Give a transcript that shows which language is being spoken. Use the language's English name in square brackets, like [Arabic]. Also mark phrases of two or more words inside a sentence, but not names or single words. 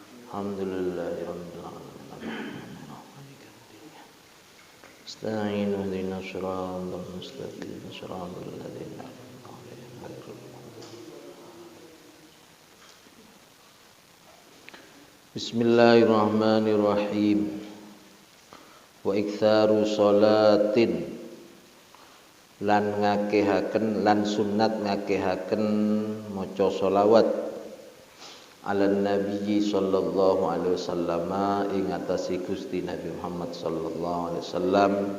[Arabic] الحمد لله رب العالمين نستعين اهدنا الصراط المستقيم صراط الذين أنعمت عليهم غير المغضوب. بسم الله الرحمن الرحيم. وإكثار صلاة [Javanese] lan ngakehaken lan sunat ngakehaken maca sholawat [Arabic] على نبي صلى الله عليه وسلم [Javanese] ing atase Gusti Nabi Muhammad [Arabic] صلى الله عليه وسلم